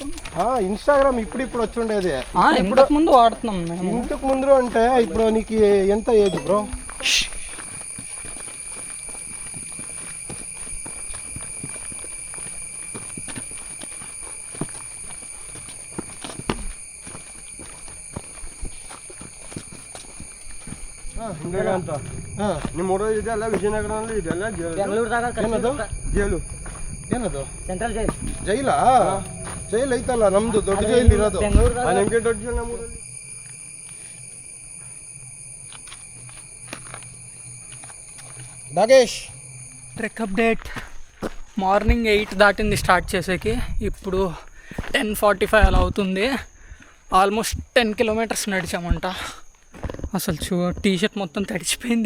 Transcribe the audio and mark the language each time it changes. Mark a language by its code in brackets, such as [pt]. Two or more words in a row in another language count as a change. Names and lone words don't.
[te] ఇన్స్టాగ్రామ్ ఇప్పుడు వచ్చి ఉండేది. ఇంతకు ముందు వాడుతున్నాం మేము. ఇంతకు ముందు అంటే ఇప్పుడు నీకు ఎంత ఏజ్ బ్రో? [kn] ಅಂತ ನಿಮ್ಮ ಊರು ಇದೆಲ್ಲ ವಿಜಯನಗರಲ್ಲಿ ಇದೆಲ್ಲ ಬೆಂಗಳೂರದಾಗ ಏನದು ಜೈಲು? ಏನದು [en] central jail [kn] ಜೈಲಾ? ಜೈಲ್ ಐತಲ್ಲ ನಮ್ದು ದೊಡ್ಡ ಜೈಲ್ ಇರೋದು. ಬೆಂಗಳೂರದಾಗ ನಿಮ್ಗೆ ದೊಡ್ಡ ಜೈಲ್ ನಮ್ಮೂರಲ್ಲಿ. [te] నాగేష్ ట్రెక్ అప్డేట్. మార్నింగ్ 8 దాటింది స్టార్ట్ చేసేకి, ఇప్పుడు 10:45 అలా అవుతుంది. ఆల్మోస్ట్ 10 కిలోమీటర్స్ నడిచామంట. అసలు టీషర్ట్ మొత్తం తడిచిపోయింది.